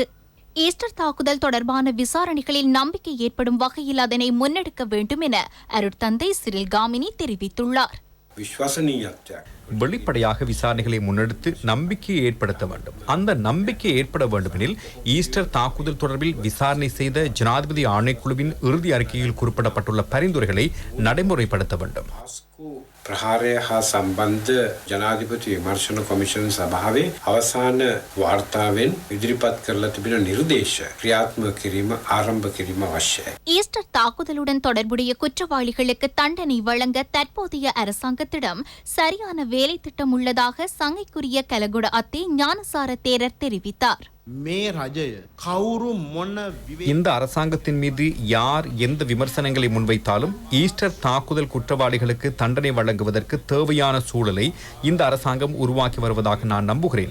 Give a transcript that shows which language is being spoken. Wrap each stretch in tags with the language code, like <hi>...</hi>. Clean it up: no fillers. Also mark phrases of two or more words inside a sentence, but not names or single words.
<ta>ஈஸ்டர் தாக்குதல் தொடர்பான விசாரணைகளில் நம்பிக்கை ஏற்படும் வகையில் அதனை முன்னெடுக்க வேண்டும் என அருட்தந்தை சிறில் காமினி தெரிவித்துள்ளார். வெளிப்படையாக விசாரணைகளை முன்னெடுத்து நம்பிக்கையை ஏற்படுத்த வேண்டும். அந்த நம்பிக்கை ஏற்பட வேண்டுமெனில் ஈஸ்டர் தாக்குதல் தொடர்பில் விசாரணை செய்த ஜனாதிபதி ஆணைக்குழுவின் இறுதி அறிக்கையில் குறிப்பிடப்பட்டுள்ள பரிந்துரைகளை நடைமுறைப்படுத்த வேண்டும்.</ta> <si>ප්‍රහාරය හා සම්බන්ධ ජනාධිපති විමර්ශන කොමිෂන් සභාවේ අවසාන වාර්තාවෙන් ඉදිරිපත් කරලා තිබෙන නිර්දේශ ක්‍රියාත්මක කිරීම ආරම්භ කිරීම අවශ්‍යයි.</si> <ta>ஈஸ்டர் தாக்குதலுடன் தொடர்புடைய குற்றவாளிகளுக்கு தண்டனை வழங்க தற்போதைய அரசாங்கத்திடம் சரியான வேலை திட்டம் உள்ளதாக சங்கைக்குரிய கலகுட அத்தே ஞானசார தேரர் தெரிவித்தார். இந்த அரசாங்கத்தின் மீது யார் எந்த விமர்சனங்களை முன்வைத்தாலும் ஈஸ்டர் தாக்குதல் குற்றவாளிகளுக்கு தண்டனை வழங்குவதற்கு தேவையான சூழலை இந்த அரசாங்கம் உருவாக்கி வருவதாக நான் நம்புகிறேன்.</ta>